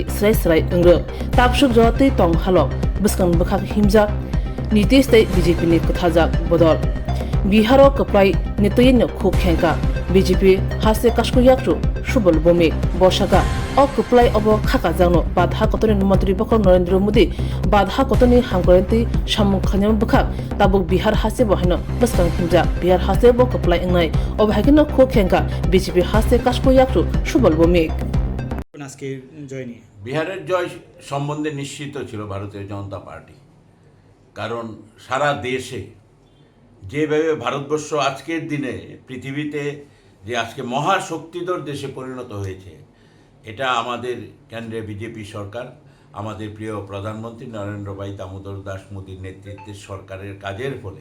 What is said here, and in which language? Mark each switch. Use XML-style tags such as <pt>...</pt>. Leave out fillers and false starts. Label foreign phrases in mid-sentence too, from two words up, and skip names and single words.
<trp>srai srai engro tapsuk joti tong halo biskang bukhak himjak Nitish tei BJP ni kuthajak bodol Biharo keplai nitoyin kuk khenka BJP hase kashku yakru subol bomi boshaka keplai obo khaka jangno badha kotoni mantri bokor Narendra Modi badha kotoni hamkorenti samung khanyam bukhak tabuk Bihar hase bohino biskang himjak Bihar hase bo keplai engnai obhagino kuk khenka BJP hase kashku yakru subol bomi</trp> <bn>আজকে জয় নিয়ে বিহারের জয় সম্বন্ধে নিশ্চিত ছিল ভারতীয় জনতা পার্টি, কারণ সারা দেশে যেভাবে ভারতবর্ষ আজকের দিনে পৃথিবীতে যে আজকে মহাশক্তিধর দেশে পরিণত হয়েছে, এটা আমাদের কেন্দ্রে বিজেপি সরকার, আমাদের প্রিয় প্রধানমন্ত্রী নরেন্দ্র ভাই দামোদর দাস মোদীর নেতৃত্বের সরকারের কাজের ফলে।</bn>